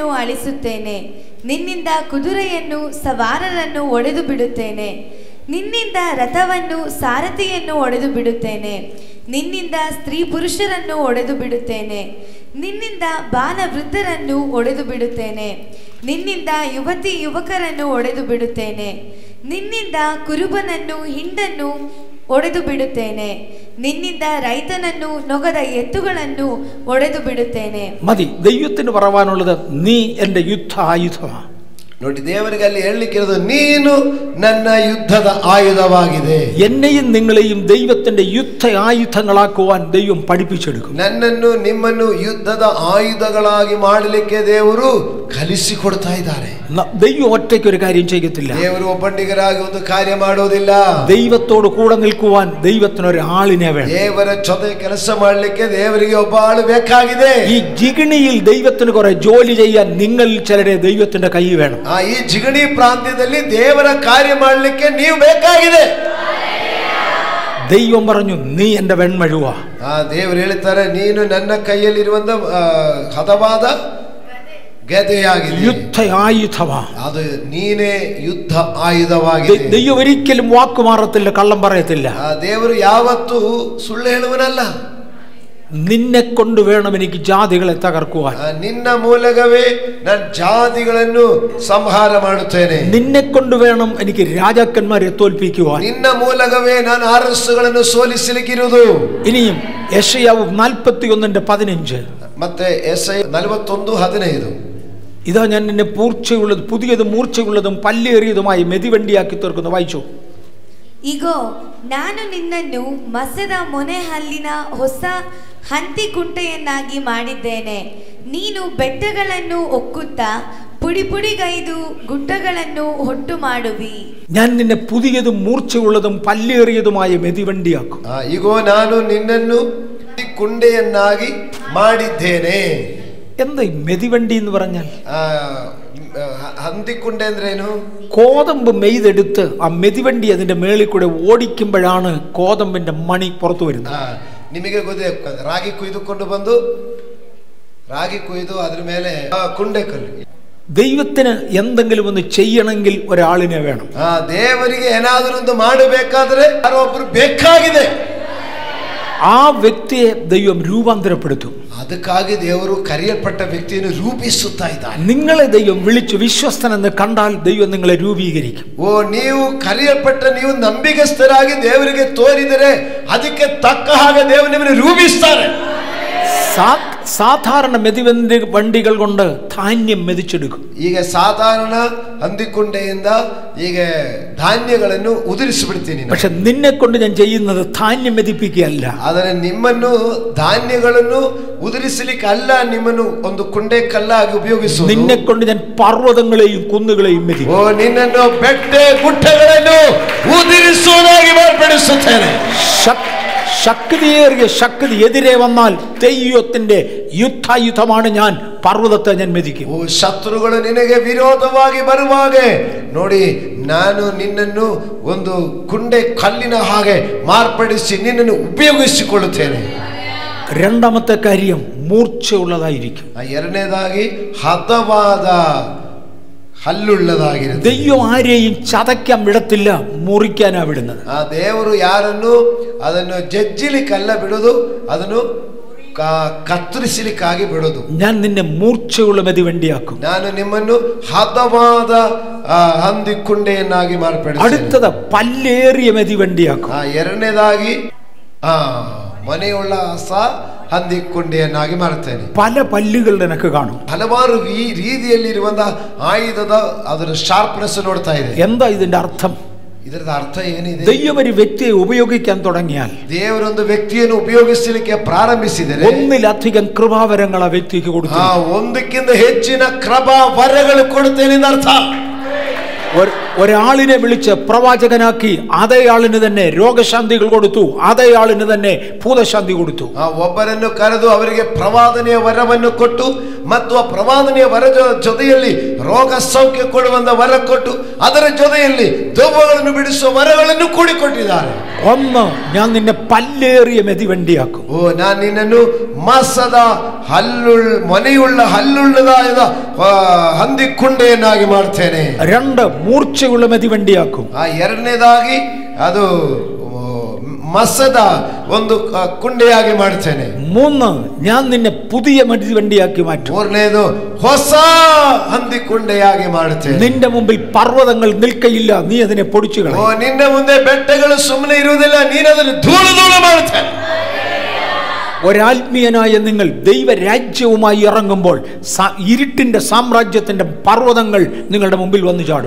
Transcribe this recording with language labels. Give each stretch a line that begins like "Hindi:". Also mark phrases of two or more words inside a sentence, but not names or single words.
Kannada: ಅಳಿಸುತ್ತೇನೆ, ನಿನ್ನಿಂದ ಕುದುರೆಯನ್ನು ಸವಾರರನ್ನು ಒಡೆದು ಬಿಡುತ್ತೇನೆ, ನಿನ್ನಿಂದ ರಥವನ್ನು ಸಾರಥಿಯನ್ನು ಒಡೆದು ಬಿಡುತ್ತೇನೆ, ನಿನ್ನಿಂದ ಸ್ತ್ರೀ ಪುರುಷರನ್ನು ಒಡೆದು ಬಿಡುತ್ತೇನೆ, ನಿನ್ನಿಂದ ಬಾಲವೃದ್ಧರನ್ನು ಒಡೆದು ಬಿಡುತ್ತೇನೆ, ನಿನ್ನಿಂದ ಯುವತಿ ಯುವಕರನ್ನು ಒಡೆದು ಬಿಡುತ್ತೇನೆ, ನಿನ್ನಿಂದ ಕುರುಬನನ್ನು ಹಿಂಡನ್ನು ಒಡೆದು ಬಿಡುತ್ತೇನೆ, ನಿನ್ನಿಂದ ರೈತನನ್ನು ನೊಗದ ಎತ್ತುಗಳನ್ನು ಒಡೆದು ಬಿಡುತ್ತೇನೆ.
Malayalam: മതി, ദൈവത്തിന് പറയാനുള്ളത് നീ എൻ്റെ യുദ്ധ ആയുധമാണ്.
Kannada: ನೋಡಿ, ದೇವರಿಗೆ ಅಲ್ಲಿ ಹೇಳಲಿಕ್ಕಿರೋದು, ನೀನು ನನ್ನ ಯುದ್ಧದ ಆಯುಧವಾಗಿದೆ.
Malayalam: എന്നെയും നിങ്ങളെയും ദൈവത്തിന്റെ യുദ്ധ ആയുധങ്ങളാക്കുവാൻ ദൈവം പഠിപ്പിച്ചെടുക്കും.
Kannada: ನನ್ನನ್ನು ನಿಮ್ಮನ್ನು ಯುದ್ಧದ ಆಯುಧಗಳಾಗಿ ಮಾಡಲಿಕ್ಕೆ ದೇವರು ಕಲಿಸಿಕೊಡ್ತಾ ಇದ್ದಾರೆ.
Malayalam: ദൈവം ഒറ്റയ്ക്ക് ഒരു കാര്യം ചെയ്യത്തില്ല.
Kannada: ದೇವರು ಒಬ್ಬಂಟಿಗರಾಗಿ ಒಂದು ಕಾರ್ಯ ಮಾಡೋದಿಲ್ಲ.
Malayalam: ദൈവത്തോട് കൂടെ നിൽക്കുവാൻ ദൈവത്തിന് ഒരു ആളിനെ വേണം.
Kannada: ದೇವರ ಜೊತೆ ಕೆಲಸ ಮಾಡಲಿಕ್ಕೆ ದೇವರಿಗೆ ಒಬ್ಬ ಆಳು ಬೇಕಾಗಿದೆ.
Malayalam: ഈ ജിഗണിയിൽ ദൈവത്തിന് കുറെ ജോലി ചെയ്യാൻ നിങ്ങൾ ചിലരെ ദൈവത്തിന്റെ കൈ വേണം.
Kannada: ಈ ಜಿಗಣಿ ಪ್ರಾಂತ್ಯದಲ್ಲಿ ದೇವರ ಕಾರ್ಯ ಮಾಡಲಿಕ್ಕೆ ನೀವು ಬೇಕಾಗಿದೆ.
Malayalam: ദൈവം പറഞ്ഞു, നീ എൻ്റെ വെൺമഴുവ.
Kannada: ದೇವರು ಹೇಳ್ತಾರೆ, ನೀನು ನನ್ನ ಕೈಯಲ್ಲಿರುವಂತ ಹದವಾದ ಗದೆಯಾಗಿದೆ, ಯುದ್ಧ ಆಯುಧವಾ. ಅದು ನೀನೇ ಯುದ್ಧ ಆಯುಧವಾಗಿದೆ.
Malayalam: ദൈവം ഒരിക്കലും വാക്കു മാറത്തില്ല, കള്ളം പറയത്തില്ല.
Kannada: ದೇವರು ಯಾವತ್ತೂ ಸುಳ್ಳು ಹೇಳುವನಲ್ಲ.
Malayalam: നിന്നെ കൊണ്ട് വേണം എനിക്ക് ജാതികളെ തകർക്കുവാൻ.
Kannada: ನಿನ್ನ ಮೂಲಕವೇ ನಾನು ಜಾತಿಗಳನ್ನು ಸಂಹಾರ ಮಾಡುತ್ತೇನೆ.
Malayalam: നിന്നെ കൊണ്ട് വേണം എനിക്ക് രാജാക്കന്മാരെ തോൽപ്പിക്കുവാൻ.
Kannada: ನಿನ್ನ ಮೂಲಕವೇ ನಾನು ಅರಸುಗಳನ್ನು ಸೋಲಿಸಲಿಕ್ಕಿರುವುದು.
Malayalam: ഇനിയും യെശയ്യാവ് 41:15.
Kannada: ಮತ್ತೆ ಯೆಶಯ್ಯ 41:15.
Malayalam: ഇതാ ഞാൻ നിന്നെ പൂർച്ചയുള്ളത് പുതിയതും മൂർച്ചയുള്ളതും പല്ലേറിയതുമായി മെതിവണ്ടിയാക്കി തീർക്കുന്നു. വായിച്ചു.
Kannada: ಇಗೋ, ನಾನು ನಿನ್ನನ್ನು ಮಸದ ಮೊನೆ ಹಲ್ಲಿನ ಹೊಸ ಹಂತಿಕುಂಟೆಯನ್ನಾಗಿ ಮಾಡಿದ್ದೇನೆ. ನೀನು ಬೆಟ್ಟಗಳನ್ನು ಒಕ್ಕುತ್ತಾ ಪುಡಿ ಪುಡಿಗೈದು ಗುಡ್ಡಗಳನ್ನು ಹೊಟ್ಟು ಮಾಡುವಿ.
Malayalam: ഞാൻ നിന്നെ പുതിയതും മൂർച്ചയുള്ളതും പല്ലേറിയതുമായ മെതിവണ്ടിയാക്കും.
Kannada: ಇಗೋ, ನಾನು ನಿನ್ನನ್ನು ಕುಂಡೆಯನ್ನಾಗಿ ಮಾಡಿದ್ದೇನೆ.
Malayalam: എന്താ ഈ മെതിവണ്ടി എന്ന് പറഞ്ഞാൽ?
Kannada: ഹന്തിക്കുണ്ടെ ಅಂದ್ರೇನು?
Malayalam: കോതമ്പ് മെയ്തെടുത്ത് ആ മെതിവണ്ടി അതിന്റെ മേളിൽ കൂടെ ഓടിക്കുമ്പോഴാണ് കോതമ്പിന്റെ മണി പുറത്തു വരുന്നത്.
Kannada: ನಿಮಗೆ ಗೊತ್ತೇ, ರಾಗಿ ಕುಯ್ದುಕೊಂಡು ಬಂದು ರಾಗಿ ಕುಯ್ದು ಅದ್ರ ಮೇಲೆ ಕುಂಡೆ ಕಲ್ಲು.
Malayalam: ദൈവത്തിന് എന്തെങ്കിലും ഒന്ന് ചെയ്യണമെങ്കിൽ ഒരാളിനെ വേണം.
Kannada: ದೇವರಿಗೆ ಏನಾದರೂ ಒಂದು ಮಾಡಬೇಕಾದ್ರೆ ಯಾರೊಬ್ಬರು ಬೇಕಾಗಿದೆ.
Malayalam: ആ വ്യക്തിയെ ദൈവം രൂപാന്തരപ്പെടുത്തും.
Kannada: ಅದಕ್ಕಾಗಿ ದೇವರು ಕರೆಯಲ್ಪಟ್ಟ ವ್ಯಕ್ತಿಯನ್ನು ರೂಪಿಸುತ್ತಾ ಇದ್ದಾನೆ.
Malayalam: നിങ്ങളെ ദൈവം വിളിച്ചു വിശ്വസ്തനെന്ന് കണ്ടാൽ ദൈവം നിങ്ങളെ രൂപീകരിക്കും.
Kannada: ನೀವು ಕರೆಯಲ್ಪಟ್ಟ ನೀವು ನಂಬಿಗಸ್ತರಾಗಿ ದೇವರಿಗೆ ತೋರಿದರೆ ಅದಕ್ಕೆ ತಕ್ಕ ಹಾಗೆ ದೇವರು ನಿಮ್ಮನ್ನು ರೂಪಿಸ್ತಾರೆ.
Malayalam: സാധാരണ വണ്ടികൾ കൊണ്ട് ധാന്യം മെതിച്ചെടുക്കും.
Kannada: ಈಗ ಸಾಧಾರಣ ಹಂದಿಕುಂಡೆಯಿಂದ ಈಗ ಧಾನ್ಯಗಳನ್ನು ಉದುರಿಸಿಬಿಡ್ತೀನಿ.
Malayalam: പക്ഷെ നിന്നെ കൊണ്ട് ഞാൻ ചെയ്യുന്നത് ധാന്യം മെതിപ്പിക്കുകയല്ല.
Kannada: ಆದರೆ ನಿಮ್ಮನ್ನು ಧಾನ್ಯಗಳನ್ನು ಉದುರಿಸಲಿಕ್ಕೆ ಅಲ್ಲ, ನಿಮ್ಮನ್ನು ಒಂದು ಕುಂಡೆ ಕಲ್ಲಾಗಿ ಉಪಯೋಗಿಸುವುದು.
Malayalam: നിന്നെ കൊണ്ട് ഞാൻ പർവ്വതങ്ങളെയും കുന്നുകളെയും മെതിക്കും.
Kannada: ಓ ನಿನ್ನನ್ನು ಬೆಟ್ಟ ಗುಡ್ಡಗಳನ್ನು ಉದುರಿಸುವುದಾಗಿ ಮಾರ್ಪಡಿಸುತ್ತೇನೆ.
Malayalam: ശക്തിയേറിയ ശക്തി എതിരെ വന്നാൽ ദൈവത്തിന്റെ യുദ്ധായുധമാണ് ഞാൻ. പർവ്വതത്തെ ഞാൻ മെതിക്കും.
Kannada: ಓ ಶತ್ರುಗಳು ನಿನಗೆ ವಿರೋಧವಾಗಿ ಬರುವಾಗ ನೋಡಿ, ನಾನು ನಿನ್ನನ್ನು ಒಂದು ಕುಂಡೆ ಕಲ್ಲಿನ ಹಾಗೆ ಮಾರ್ಪಡಿಸಿ ನಿನ್ನನ್ನು ಉಪಯೋಗಿಸಿಕೊಳ್ಳುತ್ತೇನೆ.
Malayalam: രണ്ടാമത്തെ കാര്യം മൂർച്ചയുള്ളതായിരിക്കും.
Kannada: ಎರಡನೇದಾಗಿ ಹದವಾದ ಹಲ್ಲುಳ್ಳದಾಗಿರುತ್ತೆ.
Malayalam: ദൈവം ആരെയും ചതയ്ക്കാൻ വിടത്തില്ല, മുറിക്കാനാ വിടുന്നത്.
Kannada: ಆ ದೇವರು ಯಾರನ್ನು ಅದನ್ನು ಜಜ್ಜಿಲಿಕ್ಕಲ್ಲ ಬಿಡೋದು, ಅದನ್ನು ಕತ್ತರಿಸಲಿಕ್ಕಾಗಿ ಬಿಡೋದು.
Malayalam: ഞാൻ നിന്നെ മൂർച്ചയുള്ള മെതിവണ്ടിയാക്കും.
Kannada: ನಾನು ನಿಮ್ಮನ್ನು ಹದವಾದ ಹಂದಿಕುಂಡೆಯನ್ನಾಗಿ ಮಾರ್ಪಡಿಸುತ್ತೇನೆ.
Malayalam: അടുത്തത് പല്ലേറിയ മെതിവണ്ടിയാക്കും.
Kannada: ಎರಡನೇದಾಗಿ ಮನೆಯುಳ್ಳ ಹಸ ಹಂದಿಕುಂಡೆಯನ್ನಾಗಿ ಮಾಡುತ್ತೇನೆ.
Malayalam: പല പല്ലുകൾ നിനക്ക് കാണും.
Kannada: ಹಲವಾರು ರೀತಿಯಲ್ಲಿರುವಂತಹ ಆಯುಧದ ಅದರ ಶಾರ್ಪ್ನೆಸ್ ನೋಡ್ತಾ ಇದೆ.
Malayalam: എന്താ ഇതിന്റെ അർത്ഥം?
Kannada: ಇದರ ಅರ್ಥ ಏನಿದೆ?
Malayalam: ദൈവം ഒരു വ്യക്തിയെ ഉപയോഗിക്കാൻ തുടങ്ങിയാൽ,
Kannada: ದೇವರೊಂದು ವ್ಯಕ್ತಿಯನ್ನು ಉಪಯೋಗಿಸಲಿಕ್ಕೆ ಪ್ರಾರಂಭಿಸಿದರೆ,
Malayalam: ഒന്നിലധികം കൃപാവരങ്ങൾ ആ വ്യക്തിക്ക് കൊടുത്തു.
Kannada: ಒಂದಕ್ಕಿಂತ ಹೆಚ್ಚಿನ ಕೃಪಾ ವರಗಳು ಕೊಡುತ್ತೇನೆ ಎಂದು ಅರ್ಥ.
Malayalam: ഒരാളിനെ വിളിച്ച് പ്രവാചകനാക്കി അതേ ആളിന് തന്നെ രോഗശാന്തികൾ കൊടുത്തു, അതേ ആളിന് തന്നെ ಭೂತಶಾಂತಿ കൊടുത്തു.
Kannada: ಒಬ್ಬರನ್ನು ಕರೆದು ಅವರಿಗೆ ಪ್ರವಾದನೆಯ ವರವನ್ನು ಕೊಟ್ಟು ಮತ್ತು ಆ ಪ್ರವಾದನೆಯ ವರ ಜೊತೆಯಲ್ಲಿ ರೋಗ ಸೌಖ್ಯ ಕೊಡುವಂತ ವರ ಕೊಟ್ಟು ಅದರ ಜೊತೆಯಲ್ಲಿ ದೆವ್ವಗಳನ್ನು ಬಿಡಿಸುವ ವರಗಳನ್ನು ಕೂಡಿಕೊಟ್ಟಿದ್ದಾರೆ.
Malayalam: ഒന്ന്, ഞാൻ നിന്നെ പല്ലേറിയ മെതിവണ്ടിയാക്കും.
Kannada: ಓ ನಾನು ನಿನ್ನನ್ನು ಮಸದ ಮೊನೆಯುಳ್ಳ ಹಲ್ಲುಳ್ಳದಾದ ಹಂದಿಕುಂಡೆಯನ್ನಾಗಿ ಮಾಡ್ತೇನೆ.
Malayalam: രണ്ട്, മൂർച്ചയുള്ള മെതിവണ്ടിയാക്കും.
Kannada: ಎರಡನೇದಾಗಿ ಅದು ಮಸದ ಒಂದು ಕುಂಡೆಯಾಗಿ ಮಾಡ್ತೇನೆ.
Malayalam: മൂന്ന്, ഞാൻ നിന്നെ പുതിയ മെതിവണ്ടിയാക്കി മാറ്റും.
Kannada: ಮೂರನೇದು ಹೊಸ ಹಂದಿಕುಂಡೆಯಾಗಿ ಮಾಡುತ್ತೇನೆ.
Malayalam: നിന്റെ മുമ്പിൽ പർവ്വതങ്ങൾ നിൽക്കയില്ല, നീ അതിനെ പൊടിച്ചു കളയും.
Kannada: ಓ ನಿನ್ನ ಮುಂದೆ ಬೆಟ್ಟಗಳು ಸುಮ್ಮನೆ ಇರುವುದಿಲ್ಲ, ನೀನು ಅದನ್ನು ಧೂಳು ಧೂಳು ಮಾಡುತ್ತೇನೆ.
Malayalam: ഒരാത്മീയനായ നിങ്ങൾ ദൈവരാജ്യവുമായി ഇറങ്ങുമ്പോൾ ഇരുട്ടിന്റെ സാമ്രാജ്യത്തിന്റെ പർവ്വതങ്ങൾ നിങ്ങളുടെ മുമ്പിൽ വന്നു ചാടും.